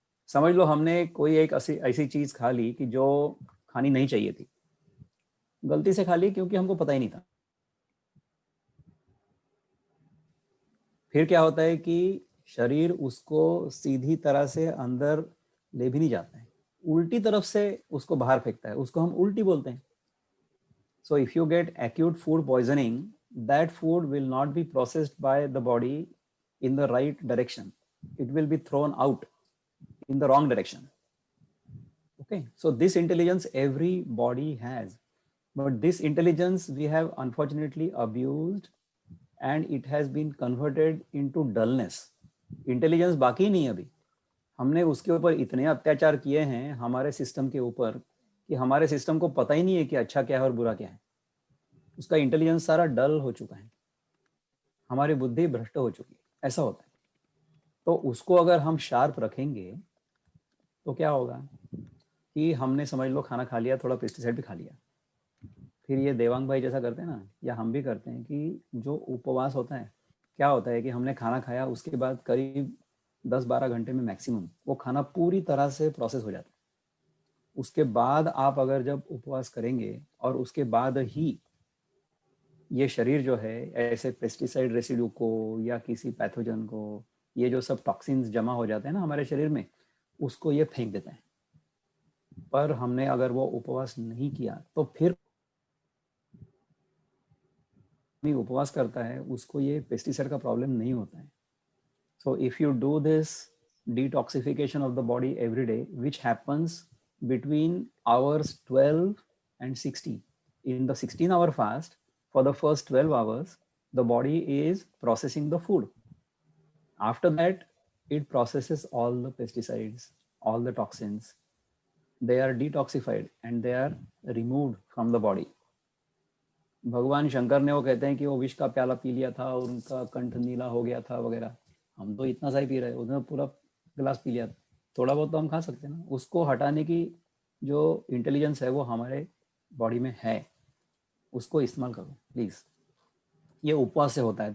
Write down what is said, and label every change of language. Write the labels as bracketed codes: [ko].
[hi] समझ लो हमने कोई एक ऐसी चीज खा ली कि जो खानी नहीं चाहिए थी, गलती से खा ली क्योंकि हमको पता ही नहीं था। फिर क्या होता है कि शरीर उसको सीधी तरह से अंदर ले भी नहीं जाता है, उल्टी तरफ से उसको बाहर फेंकता है, उसको हम उल्टी बोलते हैं. [en] So if you get acute food poisoning, that food will not be processed by the body in the right direction. It will be thrown out in the wrong direction. Okay, so this intelligence every body has, but this intelligence we have unfortunately abused and it has been converted into dullness. [hi] Intelligence बाकी नहीं है अभी, हमने उसके ऊपर इतने अत्याचार किए हैं हमारे सिस्टम के ऊपर कि हमारे सिस्टम को पता ही नहीं है कि अच्छा क्या है और बुरा क्या है. उसका इंटेलिजेंस सारा डल हो चुका है, हमारी बुद्धि भ्रष्ट हो चुकी है, ऐसा होता है. तो उसको अगर हम शार्प रखेंगे तो क्या होगा कि हमने समझ लो खाना खा लिया, थोड़ा पेस्टिसाइड भी खा लिया, फिर ये देवांग भाई जैसा करते हैं ना, या हम भी करते हैं कि जो उपवास होता है, क्या होता है कि हमने खाना खाया, उसके बाद करीब 10-12 घंटे में मैक्सिमम वो खाना पूरी तरह से प्रोसेस हो जाता है. उसके बाद आप अगर जब उपवास करेंगे और उसके बाद ही ये शरीर जो है ऐसे पेस्टिसाइड रेसिड्यू को या किसी पैथोजन को, ये जो सब टॉक्सिन्स जमा हो जाते हैं ना हमारे शरीर में, उसको ये फेंक देते हैं. पर हमने अगर वो उपवास नहीं किया तो फिर उपवास करता है उसको ये पेस्टिसाइड का प्रॉब्लम नहीं होता है. [en] So if you do this detoxification of the body every day, which happens between hours 12 and 60, in the 16-hour fast, for the first 12 hours, the body is processing the food. After that, it processes all the pesticides, all the toxins. They are detoxified and they are removed from the body. [hi] भगवान शंकर ने वो कहते हैं कि वो विष का प्याला पी लिया था और उनका कंठ नीला हो गया था वगैरह. हम तो इतना सा ही पी रहे हैं, उन्होंने पूरा गिलास पी लिया. थोड़ा बहुत तो हम खा सकते हैं ना. उसको हटाने की जो इंटेलिजेंस है वो हमारे बॉडी में है, उसको इस्तेमाल करो प्लीज. ये उपवास से होता है.